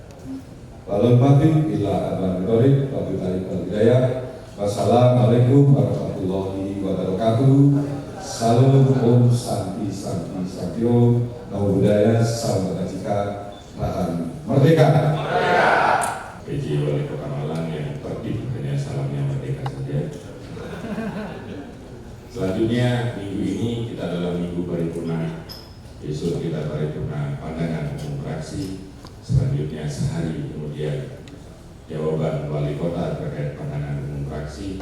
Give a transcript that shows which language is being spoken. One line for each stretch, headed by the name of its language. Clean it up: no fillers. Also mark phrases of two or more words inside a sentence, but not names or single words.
Arabic: والسلام عليكم ورحمة الله وبركاته.
Sanskrit: Salam ॐ शान्ति शान्ति शान्ति ॐ.
Pali: Namo Buddhaya,
Indonesian: salam kebajikan, rahayu merdeka. PJ Wali Kota Malang yang tertib, hanya salamnya merdeka saja. Selanjutnya minggu ini kita dalam minggu paripurna. Besok kita paripurna pandangan umum fraksi. Selanjutnya sehari kemudian jawaban wali kota terkait pandangan umum fraksi.